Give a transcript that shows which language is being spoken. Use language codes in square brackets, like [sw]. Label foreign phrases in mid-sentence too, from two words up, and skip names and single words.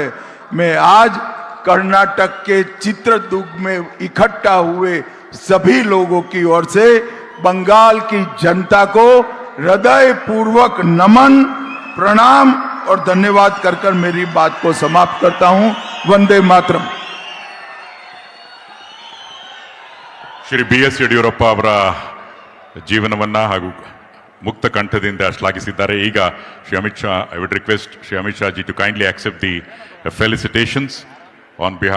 [hi] मैं आज कर्नाटक के चित्रदुर्ग में इकट्ठा हुए सभी लोगों की ओर से बंगाल की जनता को हृदय पूर्वक नमन, प्रणाम और धन्यवाद कर मेरी बात को समाप्त करता हूं। वंदे मातरम। [kn] ಶ್ರೀ ಬಿ.ಎಸ್. ಯಡಿಯೂರಪ್ಪ ಅವರ ಜೀವನವನ್ನ ಹಾಗೂ ಮುಕ್ತ ಕಂಠದಿಂದ ಶ್ಲಾಘಿಸಿದ್ದಾರೆ. [en] ಈಗ ಶ್ರೀ ಅಮಿತ್ ಶಾ, I would request Shri Amit Shah ji to kindly accept the felicitations on behalf